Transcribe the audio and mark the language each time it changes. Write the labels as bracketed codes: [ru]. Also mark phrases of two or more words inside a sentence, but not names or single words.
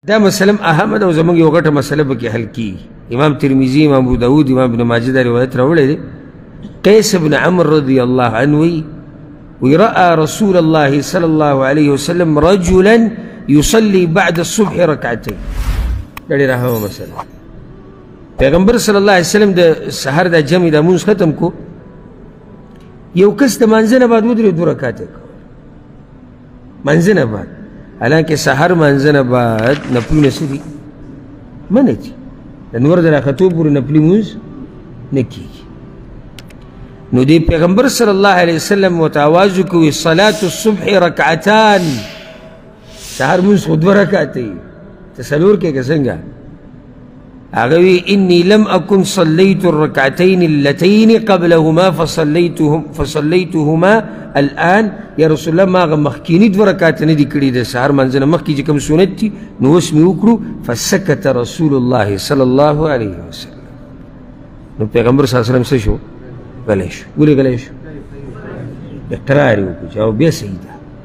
[ps] دا مسلم احمد او زمونږ یو غټه مسله پکې حل کیږي. امام ترمذي، امام ابو داود، امام ابن ماجه دا روایت راوړی دی. [ar] قیس بن عمرو رضی الله عنه وی رأى رسول الله صلی الله علیه وسلم رجلا يصلي بعد الصبح ركعتين. [ps] دا ډېره اهمه مسله. پیغمبر [ar] صلی الله علیه وسلم [ps] د سحر دا جمع دا مونځ ختم کو، یو کس د مانځه نه بعد ودرېد 2 رکعته یې کول مانځه نه بعد. حالانکه سحر مانځه نه بعد نفلونه څه دي؟ منع دي. د نور د راختو پورې نفلي مونځ نه کېږي. نو دی پیغمبر [ar] صلی الله علیه وسلم [ps] ورته آواز وکړي [ar] صلاة الصبح رکعتان، [ps] سحر مونځ خو 2 رکعته یي، ته 4 کې که څنګه؟ هغه وی [ar] انی لم اکن صلیت الرکعتین اللتین قبلهما فصلیتهما الان. یا رسول الله [ps] ما هغه مخکیني 2 رکعته نه دي کړي د سحر منځ نه مخکې چې کوم سنت دي نو اوس مې وکړو. [ar] فسکت رسول الله صلی الله علیه وسلم. [ps] نو پیغمبر [ar] صلی الله علیه وسلم [ps] څه شو؟ غلی شو. ولې غلی شو؟ اقرار یې وکړو چې او بیا صحیح ده.